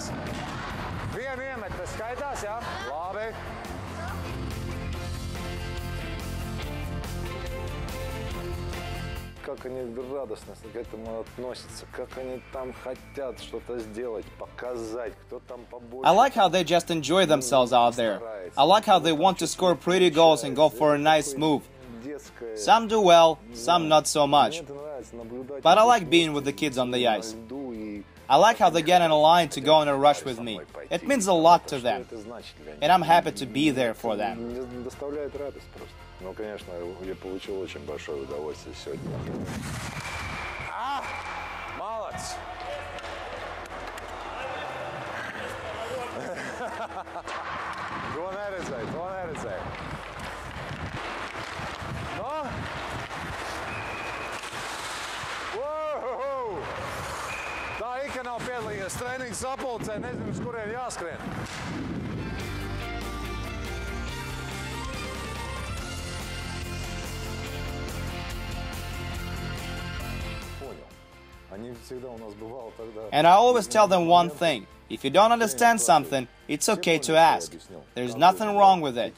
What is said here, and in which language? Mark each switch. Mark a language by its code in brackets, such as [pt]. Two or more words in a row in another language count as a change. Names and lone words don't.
[lv] Vienu iemetu, tas skaitās, jā? Labi. [ru] Как они радостно к этому относятся, как они там хотят что-то сделать, показать, кто там побольше. [en] I like how they just enjoy themselves out there. I like how they want to score pretty goals and go for a nice move. Some do well, some not so much. But I like being with the kids on the ice. I like how they get in a line to go on a rush with me. It means a lot to them. And I'm happy to be there for them. [ru] Ну, конечно, я получил очень большое удовольствие сегодня. Молодец! [lv] To neredzēju. [en] No? Wow! [lv] Tā Ika nav piedalījies treniņu sapulcē, nezinu, uz kurien jāskrien. [en] And I always tell them one thing. If you don't understand something, it's okay to ask. There's nothing wrong with it.